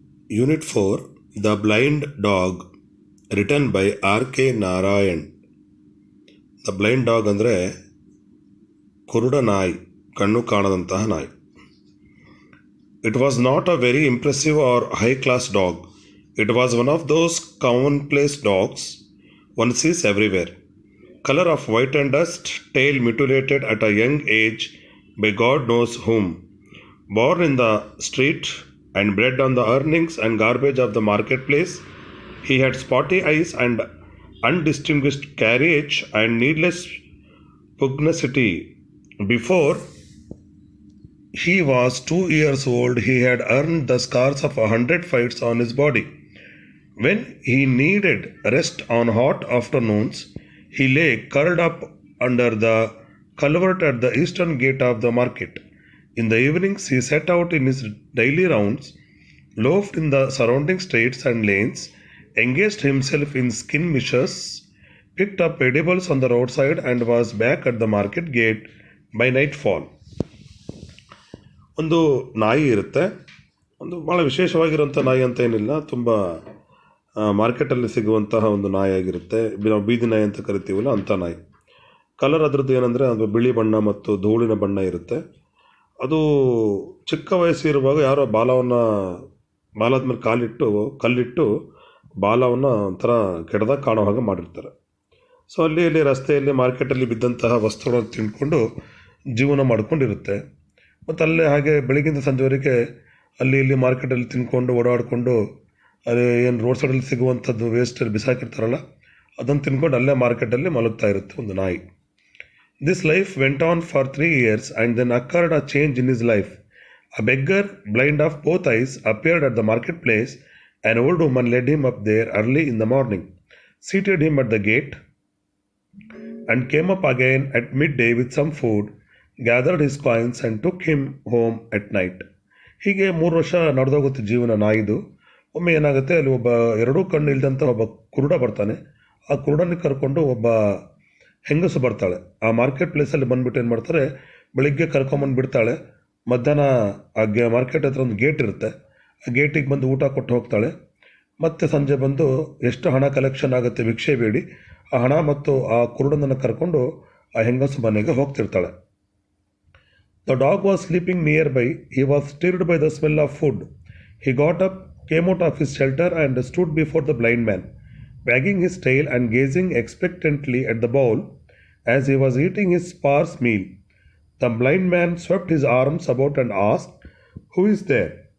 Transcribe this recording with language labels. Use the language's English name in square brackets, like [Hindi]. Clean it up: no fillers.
[English] Unit 4 The Blind Dog, written by R.K. Narayan. [Kannada] The blind dog ಅಂದರೆ ಕುರುಡ ನಾಯಿ, ಕಣ್ಣು ಕಾಣದಂತಹ ನಾಯಿ. [English] It was not a very impressive or high-class dog. It was one of those commonplace dogs one sees everywhere. Color of white and dust, tail mutilated at a young age by God knows whom. Born in the street and bred on the earnings and garbage of the marketplace, he had spotty eyes and undistinguished carriage and needless pugnacity. Before he was 2 years old, he had earned the scars of 100 fights on his body. When he needed rest on hot afternoons, he lay curled up under the culvert at the eastern gate of the market. In the evenings, he set out in his daily rounds, loafed in the surrounding streets and lanes, engaged himself in skirmishes, picked up edibles on the roadside, and was back at the market gate by nightfall. [Kannada] ಒಂದು ನಾಯಿ ಇರುತ್ತೆ. ಒಂದು ಭಾಳ ವಿಶೇಷವಾಗಿರೋಂಥ ನಾಯಿ ಅಂತ ಏನಿಲ್ಲ, ತುಂಬ ಮಾರ್ಕೆಟಲ್ಲಿ ಸಿಗುವಂತಹ ಒಂದು ನಾಯಿ ಆಗಿರುತ್ತೆ. ನಾವು ಬೀದಿ ನಾಯಿ ಅಂತ ಕರಿತೀವಲ್ಲ, ಅಂಥ ನಾಯಿ. ಕಲರ್ ಅದರದ್ದು ಏನಂದರೆ ಅದು ಬಿಳಿ ಬಣ್ಣ ಮತ್ತು ಧೂಳಿನ ಬಣ್ಣ ಇರುತ್ತೆ. ಅದು ಚಿಕ್ಕ ವಯಸ್ಸು ಇರುವಾಗ ಯಾರೋ ಬಾಲದ ಮೇಲೆ ಕಲ್ಲಿಟ್ಟು ಬಾಲವನ್ನು ಒಂಥರ ಕೆಟ್ಟದಾಗ ಕಾಣೋ ಹಾಗೆ ಮಾಡಿರ್ತಾರೆ. ಸೊ ಅಲ್ಲಿ ರಸ್ತೆಯಲ್ಲಿ ಮಾರ್ಕೆಟಲ್ಲಿ ಬಿದ್ದಂತಹ ವಸ್ತುಗಳನ್ನು ತಿಂದ್ಕೊಂಡು ಜೀವನ ಮಾಡ್ಕೊಂಡಿರುತ್ತೆ. ಮತ್ತು ಅಲ್ಲೇ ಹಾಗೆ ಬೆಳಗಿಂದ ಸಂಜೆವರೆಗೆ ಅಲ್ಲಿ ಮಾರ್ಕೆಟಲ್ಲಿ ತಿಂದ್ಕೊಂಡು ಓಡಾಡಿಕೊಂಡು ಅಲ್ಲಿ ಏನು ರೋಡ್ ಸೈಡಲ್ಲಿ ಸಿಗುವಂಥದ್ದು ವೇಸ್ಟಲ್ಲಿ ಬಿಸಾಕಿರ್ತಾರಲ್ಲ, ಅದನ್ನು ತಿಂದ್ಕೊಂಡು ಅಲ್ಲೇ ಮಾರ್ಕೆಟಲ್ಲಿ ಮಲಗ್ತಾ ಇರುತ್ತೆ ಒಂದು ನಾಯಿ. [English] This life went on for 3 years and then occurred a change in his life. A beggar, blind of both eyes, appeared at the marketplace. An old woman led him up there early in the morning, seated him at the gate, and came up again at midday with some food, gathered his coins and took him home at night. [Kannada] ಹೀಗೆ 3 ವರ್ಷ ನಡೆದೋಗುತ್ತೆ ಜೀವನ ನಾಯಿದು. ಒಮ್ಮೆ ಏನಾಗುತ್ತೆ, ಅಲ್ಲಿ ಒಬ್ಬ ಎರಡೂ ಕಣ್ಣು ಇಲ್ದಂಥ ಒಬ್ಬ ಕುರುಡ ಬರ್ತಾನೆ. ಆ ಕುರುಡನ್ನ ಕರ್ಕೊಂಡು ಒಬ್ಬ ಹೆಂಗಸು ಬರ್ತಾಳೆ. ಆ ಮಾರ್ಕೆಟ್ ಪ್ಲೇಸಲ್ಲಿ ಬಂದುಬಿಟ್ಟು ಏನು ಮಾಡ್ತಾರೆ, ಬೆಳಿಗ್ಗೆ ಕರ್ಕೊಂಬಂದುಬಿಡ್ತಾಳೆ. ಮಧ್ಯಾಹ್ನ ಮಾರ್ಕೆಟ್ ಹತ್ರ ಒಂದು ಗೇಟ್ ಇರುತ್ತೆ, ಆ ಗೇಟಿಗೆ ಬಂದು ಊಟ ಕೊಟ್ಟು ಹೋಗ್ತಾಳೆ. ಮತ್ತು ಸಂಜೆ ಬಂದು ಎಷ್ಟು ಹಣ ಕಲೆಕ್ಷನ್ ಆಗುತ್ತೆ ಭಿಕ್ಷೆ ಬೇಡಿ ಆ ಹಣ ಮತ್ತು ಆ ಕುರುಡನನ್ನು ಕರ್ಕೊಂಡು ಆ ಹೆಂಗಸು ಮನೆಗೆ ಹೋಗ್ತಿರ್ತಾಳೆ. [English] The dog was sleeping nearby. He was stirred by the smell of food. He got up, came out of his shelter and stood before the blind man, wagging his tail and gazing expectantly at the bowl as he was eating his sparse meal. The blind man swept his arms about and asked, "Who is there?"